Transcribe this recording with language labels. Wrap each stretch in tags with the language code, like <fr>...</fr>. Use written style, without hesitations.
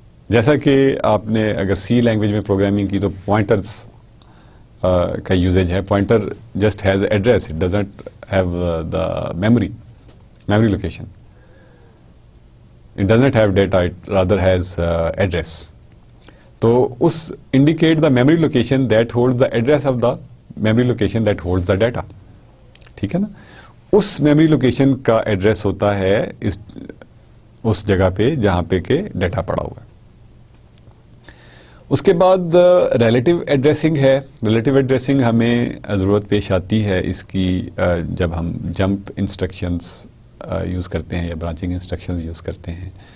<ur>جیسا کہ آپ نے اگر سی لینگویج میں پروگرامنگ کی تو پوائنٹرز کا یوزیج ہے.</ur> <en>Pointer just has address, it doesn't have the memory location, it does not have data, it rather has address. تو اس indicate the memory location that hold the address of the memory location that hold the data.</en> <ur>ٹھیک ہے نا, اس memory location کا address ہوتا ہے اس جگہ پہ جہاں پہ کہ ڈیٹا پڑا ہوا ہے. اس کے بعد ریلیٹیو ایڈریسنگ ہے. ریلیٹیو ایڈریسنگ ہمیں ضرورت پیش آتی ہے اس کی جب ہم جمپ انسٹرکشنز یوز کرتے ہیں یا برانچنگ انسٹرکشنز یوز کرتے ہیں.</ur>